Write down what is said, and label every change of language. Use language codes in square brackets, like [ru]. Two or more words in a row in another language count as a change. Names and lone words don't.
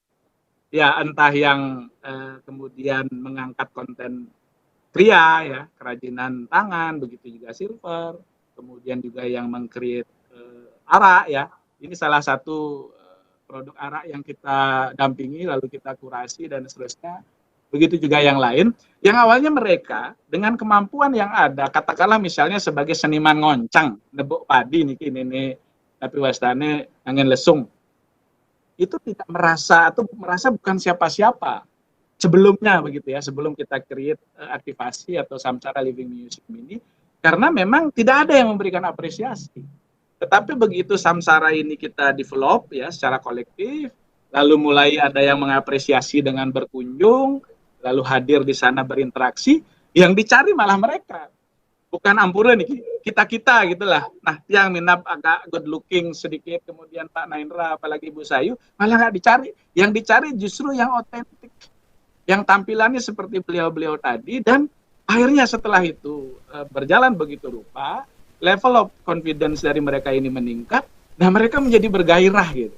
[id] Ya entah yang kemudian mengangkat konten pria ya, kerajinan tangan, begitu juga silver, kemudian juga yang meng-create arak ya. Ini salah satu produk arak yang kita dampingi lalu kita kurasi dan seterusnya. Begitu juga yang lain, yang awalnya mereka dengan kemampuan yang ada, katakanlah misalnya sebagai seniman ngoncang, nebuk padi nih, tapi wastane angin lesung. Itu tidak merasa atau merasa bukan siapa-siapa sebelumnya begitu ya, sebelum kita create aktivasi atau Samsara Living Museum ini, karena memang tidak ada yang memberikan apresiasi. Tetapi begitu Samsara ini kita develop ya secara kolektif, lalu mulai ada yang mengapresiasi dengan berkunjung, lalu hadir di sana berinteraksi, yang dicari malah mereka. Bukan ampura nih, kita-kita gitulah. Nah, yang minap agak [en] good looking [id] sedikit, kemudian Pak Naindra, apalagi Ibu Sayu, malah nggak dicari. Yang dicari justru yang otentik, yang tampilannya seperti beliau-beliau tadi, dan akhirnya setelah itu berjalan begitu rupa, [en] level of confidence [id] dari mereka ini meningkat, nah mereka menjadi bergairah gitu.